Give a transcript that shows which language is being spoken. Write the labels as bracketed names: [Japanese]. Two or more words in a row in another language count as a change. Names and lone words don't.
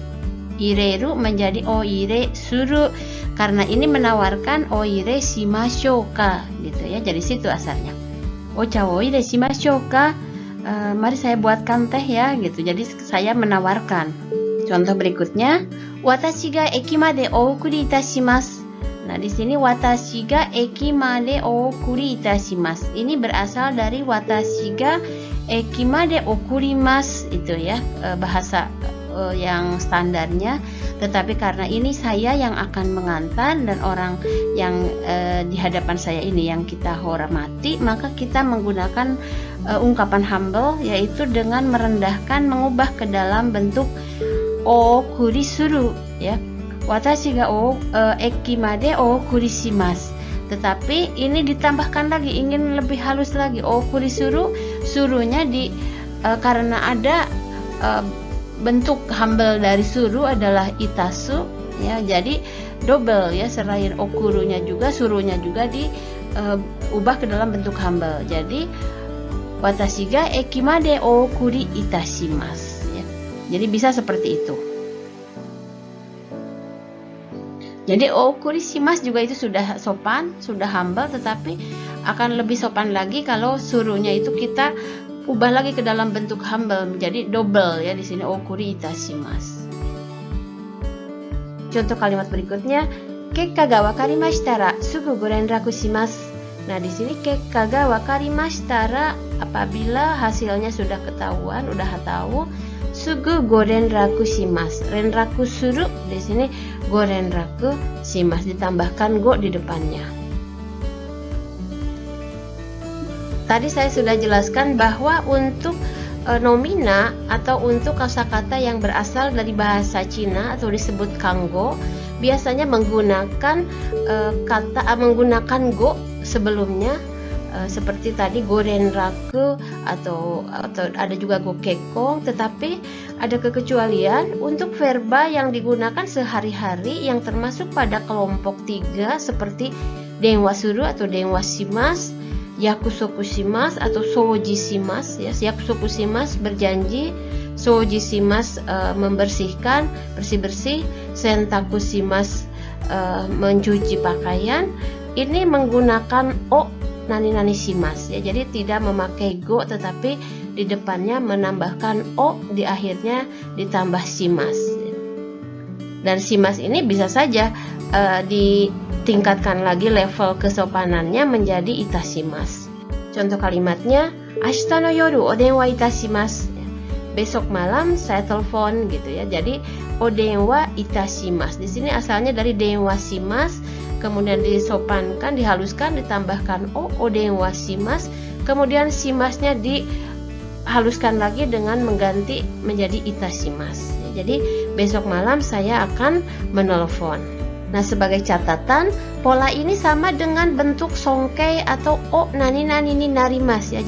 [Indonesian] Ireru menjadi [Japanese] お入れする [Indonesian] karena ini menawarkan [Japanese] お入れしましょうか [Indonesian] gitu ya. Jadi situ asalnya. [Japanese] お茶お入れしましょうか? [Indonesian] Mari saya buatkan teh ya gitu. Jadi saya menawarkan. Contoh berikutnya, [Japanese] 私が駅までお送りいたします. [Indonesian] Nah, di sini [Japanese] 私が駅までお送りいたします. [Indonesian] Ini berasal dari [Japanese] 私が駅まで送ります [Indonesian] itu ya, bahasa yang standarnya. Tetapi karena ini saya yang akan mengantar dan orang yang di hadapan saya ini yang kita hormati, maka kita menggunakan ungkapan humble yaitu dengan merendahkan, mengubah ke dalam bentuk [Japanese] 送りする [Indonesian] ya. [Japanese] 私が駅まで送りします. [Indonesian] Tetapi ini ditambahkan lagi, ingin lebih halus lagi, [Japanese] 送りする, [Indonesian] surunya karena ada bentuk humble dari suru adalah itasu ya. Jadi double ya, selain okurunya juga surunya juga diubah ke dalam bentuk humble. Jadi [Japanese] 私が駅まで送りいたします. [Indonesian] Jadi bisa seperti itu. Jadi [Japanese] 送りします [Indonesian] juga itu sudah sopan, sudah humble, tetapi akan lebih sopan lagi kalau suruhnya itu kita ubah lagi ke dalam bentuk humble menjadi double ya. Di sini [Japanese] 送りいたします. [Indonesian] Contoh kalimat berikutnya, [Japanese] 結果が分かりましたらすぐご連絡します. [Indonesian] Nah, di sini [Japanese] 結果が分かりましたら, [Indonesian] apabila hasilnya sudah ketahuan, udah tahu, [Japanese] すぐご連絡します. 連絡する, [Indonesian] di sini [Japanese] ご連絡します, [Indonesian] ditambahkan go di depannya. Tadi saya sudah jelaskan bahwa untuk nomina atau untuk kosakata yang berasal dari bahasa Cina atau disebut kanggo, biasanya menggunakan menggunakan go sebelumnya, seperti tadi gorenraku atau ada juga [Japanese] ご結婚. [Indonesian] Tetapi ada kekecualian untuk verba yang digunakan sehari-hari yang termasuk pada kelompok 3 seperti [Japanese] 電話する [Indonesian] atau [Japanese] 電話します, 約束します [Indonesian] atau [Japanese] 掃除します, [Indonesian] ya. [Japanese] 約束します [Indonesian] berjanji, [Japanese] 掃除します [Indonesian] membersihkan, bersih-bersih, [Japanese] 洗濯します [Indonesian] mencuci pakaian. Ini menggunakan [Japanese] お何々します, [Indonesian] ya. Jadi tidak memakai go, tetapi di depannya menambahkan o, di akhirnya ditambah shimasu. Dan shimasu ini bisa saja ditingkatkan lagi level kesopanannya menjadi itashimasu. Contoh kalimatnya, [Japanese] 明日の夜お電話いたします. [Indonesian] Besok malam saya telepon, gitu ya. Jadi [Japanese] お電話いたします [Indonesian] di sini asalnya dari [Japanese] 電話します, [Indonesian] kemudian disopankan, dihaluskan, ditambahkan [Japanese] お電話します, [Indonesian] kemudian shimasnya dihaluskan lagi dengan mengganti menjadi itashimasu. Jadi besok malam saya akan menelpon. Nah, sebagai catatan, pola ini sama dengan bentuk songkei atau [Japanese] お何々になります, [Indonesian] ya.